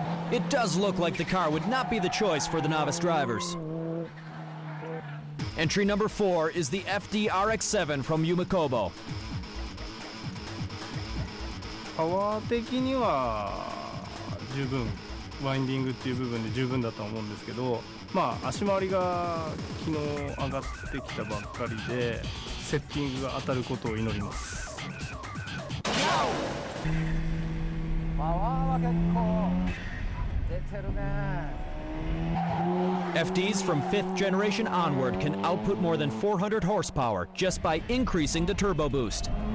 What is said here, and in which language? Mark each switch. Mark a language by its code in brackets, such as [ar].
[en] It does look like the car would not be the choice for the novice drivers. Entry number 4 is the FD RX-7 from Yumakobo. [ja] パワー的には十分ワインディングっていう部分で十分だと思うんですけど、まあ足回りが昨日上がってきたばっかりでセッティングが当たることを祈ります。パワーは結構出てるね。 [en] FDs from 5th generation onward can output more than 400 horsepower just by increasing the turbo boost.